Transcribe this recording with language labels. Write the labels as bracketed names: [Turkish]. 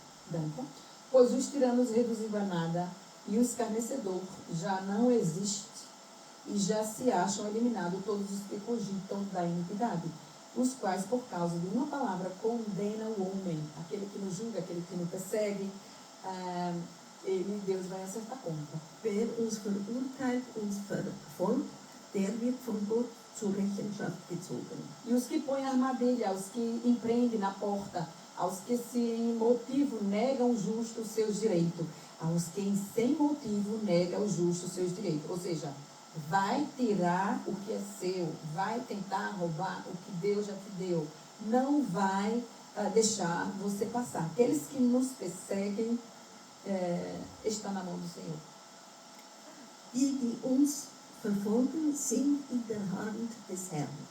[German] Danke. [Portuguese] Pois os tiranos reduzidos a nada e o escarnecedor já não existe e já se acham eliminados todos os que cogitam da iniquidade, os quais por causa de uma palavra condenam o homem, aquele que nos julga, aquele que nos persegue, Deus vai acertar conta. [German] Wer uns verurteilt, uns verfolgt, der wird von Gott zur Rechenschaft gezogen. [Portuguese] E os que põem armadilha, aos que empreendem na porta, aos que sem motivo negam o justo os seus direitos, aos que sem motivo negam o justo os seus direitos. Ou seja, vai tirar o que é seu, vai tentar roubar o que Deus já te deu, não vai deixar você passar. Aqueles que nos perseguem estão na mão do Senhor. [German] Die uns verfolgen, sind in der Hand des Herrn.